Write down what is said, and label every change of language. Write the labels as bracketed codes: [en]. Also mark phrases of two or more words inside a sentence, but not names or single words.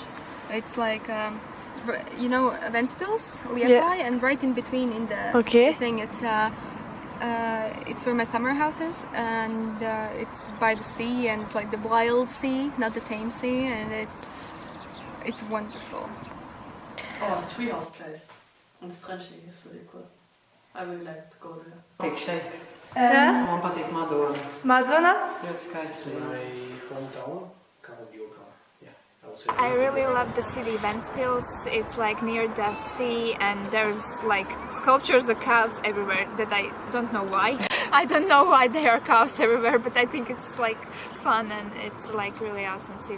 [en] It's like, you know, Ventspils, Atklāj, and right in between in the thing, it's where my summer house is, and it's by the sea, and it's like the wild sea, not the tame sea, and it's wonderful. Oh, treehouse place. [lv] Un Strančīgi [en] is really cool. I really like to go there. [lv] Patīk šeit. Man patīk Madona. Madona? Ļoti skaists. [en] My hometown, kind of your car. Yeah, I would say. I really love the city Ventspils. It's like near the sea, and there's like sculptures of cows everywhere that I don't know why. I don't know why there are cows everywhere, but I think it's like fun, and it's like really awesome city.